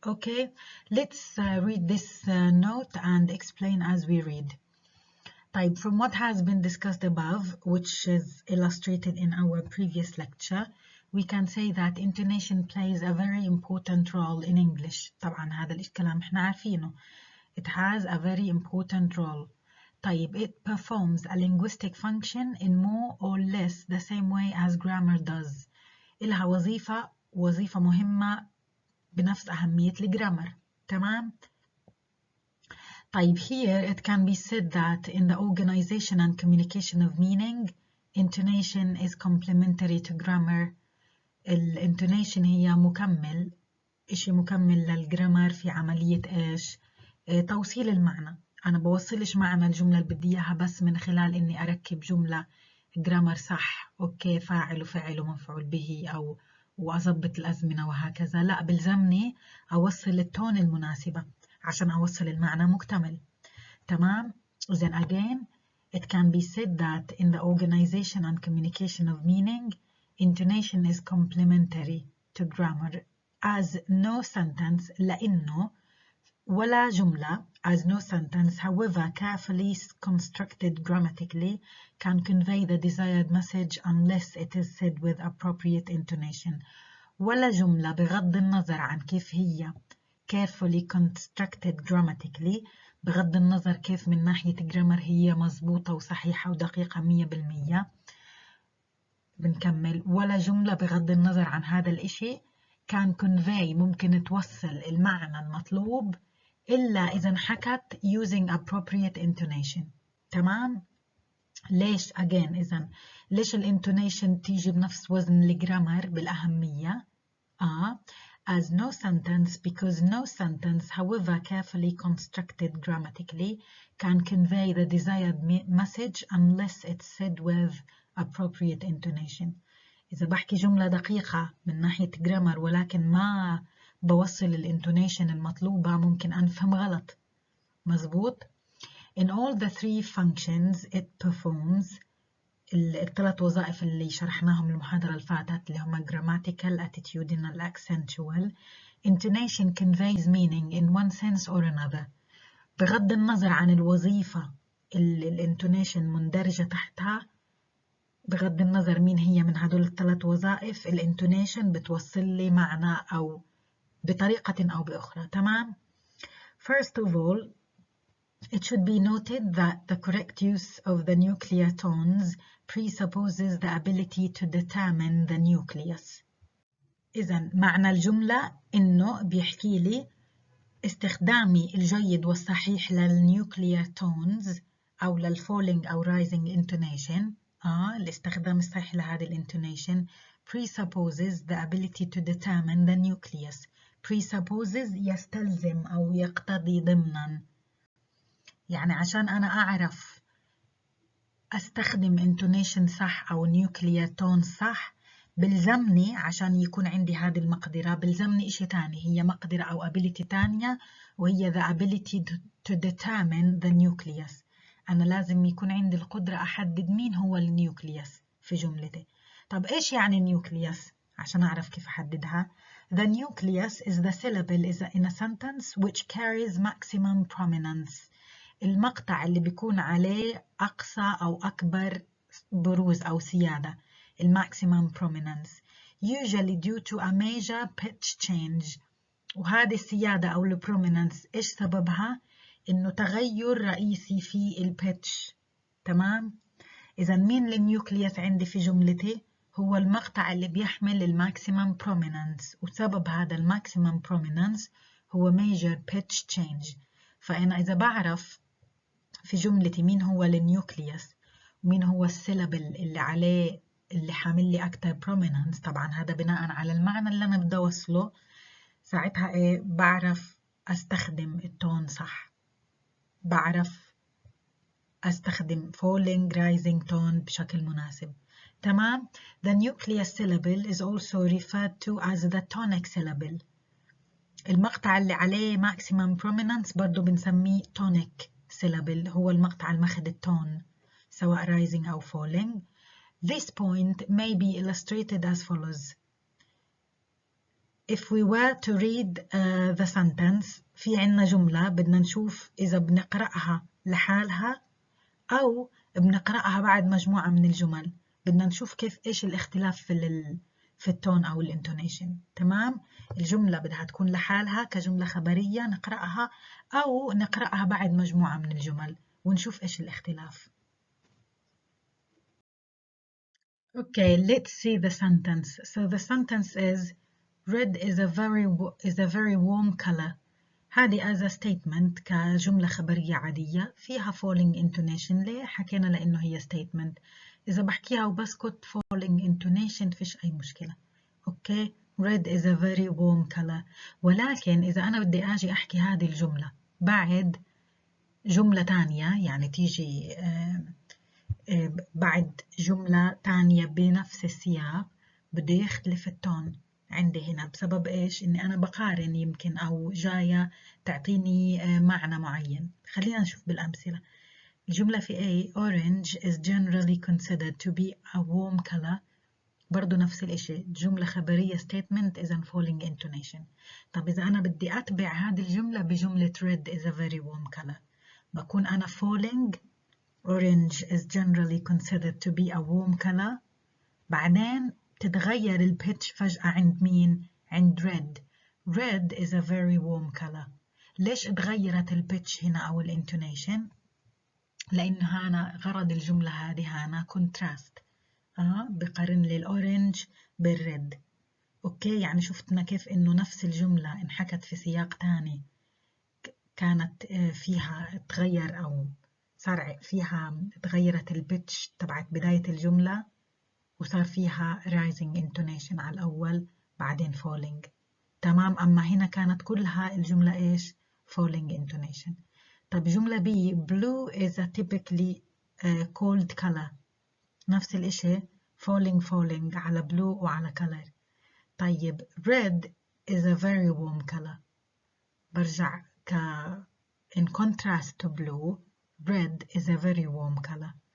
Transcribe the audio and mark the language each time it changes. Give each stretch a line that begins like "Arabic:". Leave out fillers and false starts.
English: Okay, let's read this note and explain as we read. طيب, from what has been discussed above, which is illustrated in our previous lecture, we can say that intonation plays a very important role in English.
Arabic: طبعا هذا الكلام احنا عارفينه.
English: It has a very important role. طيب, it performs a linguistic function in more or less the same way as grammar does.
Arabic: إلها وظيفة مهمة بنفس أهمية الجرامر. تمام؟ طيب,
English: here it can be said that in the organization and communication of meaning, intonation is complementary to grammar.
Arabic: الانتونيشن هي مكمل، إشي مكمل للجرامر في عملية إيش؟ توصيل المعنى. أنا بوصلش معنى الجملة اللي بدي إياها بس من خلال إني أركب جملة جرامر صح، أوكي، فاعل وفعل ومفعول به أو وأضبط الأزمنة وهكذا. لا، بلزمني أوصل التون المناسبة عشان أوصل المعنى مكتمل. تمام؟
English: Then again, it can be said that in the organization and communication of meaning, intonation is complementary to grammar as no sentence
Arabic: لأنه ولا جملة
English: as no sentence, however carefully constructed grammatically, can convey the desired message unless it is said with appropriate intonation.
Arabic: ولا جملة بغض النظر عن كيف هي
English: carefully constructed grammatically،
Arabic: بغض النظر كيف من ناحية grammar هي مضبوطة وصحيحة ودقيقة 100%. بنكمل. ولا جملة بغض النظر عن هذا الإشي
English: can convey،
Arabic: ممكن توصل المعنى المطلوب إلا إذا انحكت
English: using appropriate intonation.
Arabic: تمام؟ ليش again إذا ليش الانتونيشن تيجي بنفس وزن الجرامر بالأهمية؟
English: as no sentence, because no sentence, however carefully constructed grammatically, can convey the desired message unless it's said with appropriate intonation.
Arabic: إذا بحكي جملة دقيقة من ناحية جرامر ولكن ما بوصل الانتونيشن المطلوبة ممكن أنفهم غلط. مزبوط؟
English: In all the three functions it performs،
Arabic: الثلاث وظائف اللي شرحناهم المحاضرة اللي فاتت اللي هما
English: grammatical, attitudinal, accentual, intonation conveys meaning in one sense or another.
Arabic: بغض النظر عن الوظيفة اللي الانتونيشن مندرجة تحتها، بغض النظر مين هي من هدول الثلاث وظائف، الانتونيشن بتوصل لي معنى أو بطريقة أو بأخرى.
English: تمام؟ First of all, it should be noted that the correct use of the nuclear tones presupposes the ability to determine the nucleus.
Arabic: إذن معنى الجملة إنه بيحكي لي استخدامي الجيد والصحيح للnuclear tones أو للfalling أو rising intonation. الاستخدام الصحيح لهذه الانتونيشن
English: presupposes the ability to determine the nucleus.
Arabic: presupposes يستلزم أو يقتضي ضمناً. يعني عشان أنا أعرف أستخدم intonation صح أو nuclear tone صح، بلزمني عشان يكون عندي هذه المقدرة، بلزمني إشي تاني، هي مقدرة أو ability تانية، وهي
English: the ability to determine the nucleus.
Arabic: أنا لازم يكون عندي القدرة أحدد مين هو النيوكليوس في جملتي. طب إيش يعني النيوكليوس؟ عشان أعرف كيف أحددها.
English: The nucleus is the syllable in a sentence which carries maximum prominence.
Arabic: المقطع اللي بيكون عليه أقصى أو أكبر بروز أو سيادة
English: maximum prominence usually due to a major pitch change.
Arabic: وهذه السيادة أو البروميننس إيش سببها؟ إنه تغير رئيسي في البيتش. تمام؟ إذا مين النيوكليوس عندي في جملتي؟ هو المقطع اللي بيحمل الماكسيمم بروميننس، وسبب هذا الماكسيمم بروميننس هو
English: major pitch change.
Arabic: فأنا إذا بعرف في جملتي مين هو النيوكليوس ومين هو السيلابل اللي عليه اللي حامل لي أكتر بروميننس، طبعا هذا بناء على المعنى اللي أنا بدي أوصله، ساعتها إيه بعرف أستخدم التون صح، بعرف أستخدم falling rising tone بشكل مناسب. تمام؟
English: The nucleus syllable is also referred to as the tonic syllable.
Arabic: المقطع اللي عليه
English: maximum prominence
Arabic: برضو بنسميه tonic syllable، هو المقطع الماخذ التون سواء rising أو falling.
English: This point may be illustrated as follows. If we were to read the sentence،
Arabic: في عنا جملة بدنا نشوف إذا بنقرأها لحالها أو بنقرأها بعد مجموعة من الجمل، بدنا نشوف كيف إيش الاختلاف في التون أو الانتونيشن. تمام؟ الجملة بدها تكون لحالها كجملة خبرية نقرأها، أو نقرأها بعد مجموعة من الجمل ونشوف إيش الاختلاف.
English: Okay, let's see the sentence. So the sentence is red is a very warm color.
Arabic: هذه
English: as a statement
Arabic: كجملة خبرية عادية فيها falling intonation. ليه حكينا؟ لأنه هي statement. إذا بحكيها وبسكت falling intonation فيش أي مشكلة.
English: Okay, red is a very warm color.
Arabic: ولكن إذا أنا بدي أجي أحكي هذه الجملة بعد جملة تانية، يعني تيجي بعد جملة تانية بنفس السياق، بده يختلف التون عندي هنا. بسبب إيش؟ إني أنا بقارن يمكن، أو جاية تعطيني معنى معين. خلينا نشوف بالأمثلة. الجملة في
English: A orange is generally considered to be a warm color.
Arabic: برضو نفس الإشي، جملة خبرية statement إذا falling intonation. طب إذا أنا بدي أتبع هذه الجملة بجملة red is a very warm color، بكون أنا
English: falling orange is generally considered to be a warm color.
Arabic: بعدين تتغير البيتش فجأة عند مين؟ عند red.
English: red is a very warm color.
Arabic: ليش اتغيرت البيتش هنا أو الانتونيشن؟ لأنه هنا غرض الجملة هذه هنا contrast. بقارن لي الأورنج بالريد. أوكي، يعني شفتنا كيف إنه نفس الجملة انحكت في سياق تاني كانت فيها تغير، أو صار فيها تغيرت البيتش تبعت بداية الجملة وصار فيها rising intonation على الأول بعدين falling. تمام؟ أما هنا كانت كلها الجملة إيش؟ falling intonation. طب جملة
English: B blue is a typically cold color.
Arabic: نفس الإشي falling على blue وعلى color.
English: طيب red is a very warm color.
Arabic: برجع
English: in contrast to blue red is a very warm color.